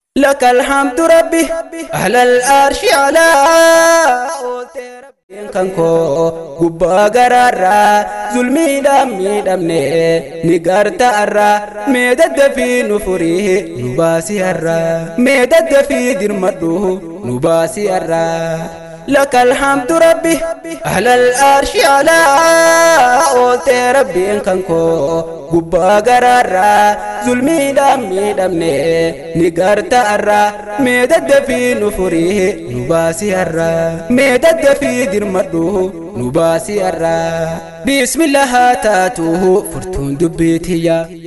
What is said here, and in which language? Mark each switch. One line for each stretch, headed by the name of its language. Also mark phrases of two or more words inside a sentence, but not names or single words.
Arabic: لك الحمد ربي أهل العرش على.
Oromo: Kan koo gubbaa garaarraa zulmiidhaan miidhamne ni garta arraa. Mee daddafii nu furii nu baasi arraa. Mee daddafii dirmadhu nu baasi arraa.
Arabic: لك الحمد ربي أهل العرش على.
Oromo: Ooltee Rabbiin kan koo gubbaa garaarraa zulmiidhaan miidhamne ni garta arraa. Mee daddafii nu furii nu baasi arraa. Mee daddafii dirmadhu nu baasi arraa. Bismillah haa taatu furtuun dubbii tiyya.